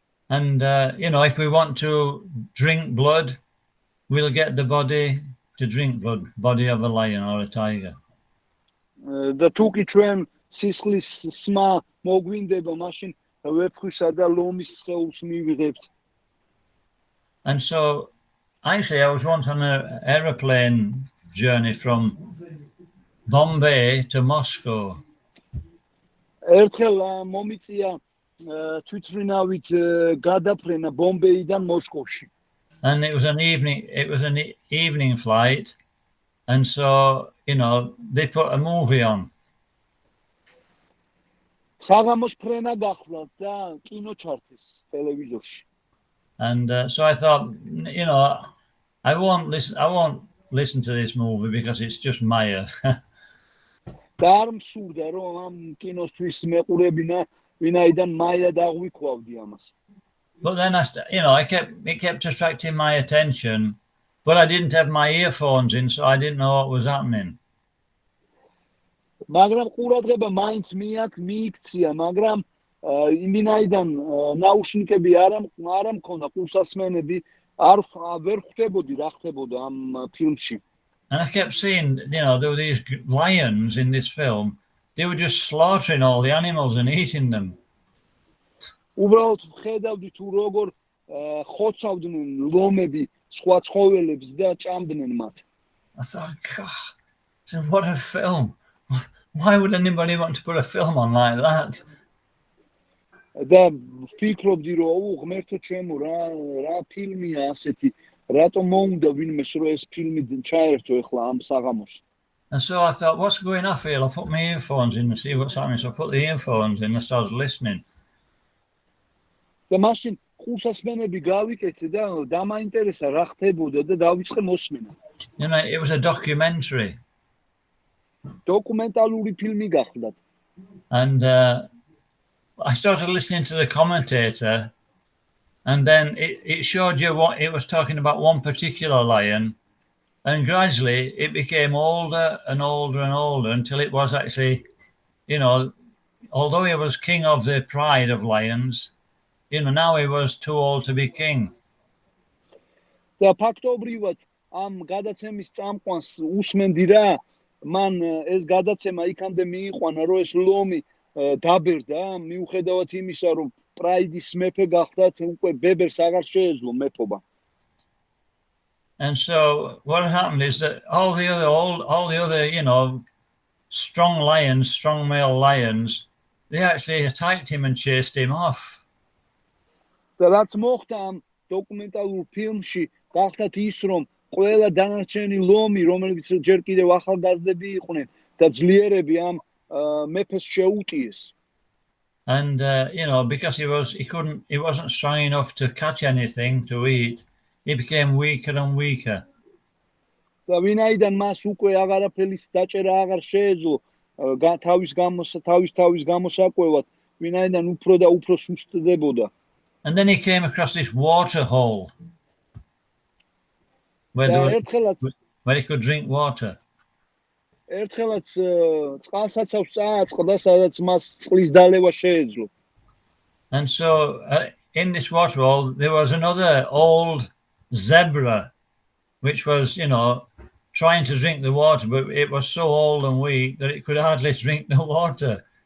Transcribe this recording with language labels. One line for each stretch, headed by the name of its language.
English: And you know, if we want to drink blood, we'll get the body to drink blood, body of a lion or a tiger.
Georgian: The tuki ჩვენ სისხლის სმა მოგვინდება, მაშინ ვეფხვისა და ლომის სხეულს მივიღებთ.
English: And so, actually, I was once on an aeroplane journey from Bombay to Moscow.
Georgian: ერთხელ მომიწია თვითმფრინავით გადაფრენა ბომბეიდან მოსკოვში.
English: And it was an evening flight, and so, you know, they put a movie on.
Georgian: საღამოს ფრენა გახლავთ და კინო ჩართეს ტელევიზორში.
English: And so I thought, you know, I won't listen to this movie because it's just Maya.
Georgian: და არ მსურდა რომ ამ კინოსთვის მეყურებინა, ვინაიდან მაია დაღვიქვავდი ამას.
English: But then it kept attracting my attention, but I didn't have my earphones in, so I didn't know what was happening.
Georgian: მაგრამ ყურადღება მაინც მიიქცია, მაგრამ იმინაიდან ნაუშნიკები არ მქონდა, ყურსასმენები ვერ ხვდებოდი რა ხდებოდა ამ ფილმში.
English: And I kept seeing, you know, there were these lions in this film. They were just slaughtering all the animals and eating them.
Georgian: უბრალოდ ხედავდი თუ როგორ ხოცავდნენ ლომები სხვა ცხოველებს და ჭამდნენ მათ.
English: I thought, God, what a film. Why would anybody want to put a film on like that?
Georgian: და ვფიქრობდი რომ ღმერთო ჩემო რა ფილმია ასეთი, რატომ მოუნდა ვინმეს რომ ეს ფილმი ჩაერთო ეხლა ამ საღამოს.
English: And so I thought, what's going off here? I'll put my earphones in and see what's happening. So I put the earphones in and started listening.
Georgian: და მაშინ ხუსასმენები გავიკეთე და დამაინტერესა რა ხდებოდა და დავიწყე მოსმენა.
English: You know, it was a documentary.
Georgian: დოკუმენტალური ფილმი გახლდათ.
English: And I started listening to the commentator, and then it showed you what it was talking about, one particular lion, and gradually it became older and older and older until it was actually, you know, although he was king of the pride of lions, you know, now he was too old to be king.
Georgian: და ფაქტობრივად ამ გადაცემის წამყვანს უსმენდი რა, მან ეს გადაცემა იქამდე მიიყვანა, რომ ეს ლომი დაბერდა, მიუხედავად იმისა, რომ პრაიდის მეფე გახდათ, უკვე ბებერს აღარ შეეძლო მეფობა.
English: And so what happened is that all the other, you know, strong lions, strong male lions, they actually attacked him and chased him off.
Georgian: და რაც მოხდა ამ დოკუმენტალურ ფილმში, გახდათ ის, რომ ყველა დანარჩენი ლომი, რომელიც ჯერ კიდევ ახალგაზრდები იყვნენ და ძლიერები ამ მეფეს შეუტიეს.
English: And you know, because he wasn't strong enough to catch anything to eat, he became weaker and weaker.
Georgian: და ვინაიდან მას უკვე აღარაფერის დაჭერა აღარ შეეძლო თავის გამოსაკვევად, ვინაიდან უფრო და უფრო სუსტდებოდა.
English: And then he came across this water hole where he could drink water.
Georgian: ერთხელაც წყალსაცავს წააწყდა, სადაც მას წყლის დალევა შეეძლო.
English: And so in this water hole there was another old zebra which was, you know, trying to drink the water, but it was so old and weak that it could hardly drink the water.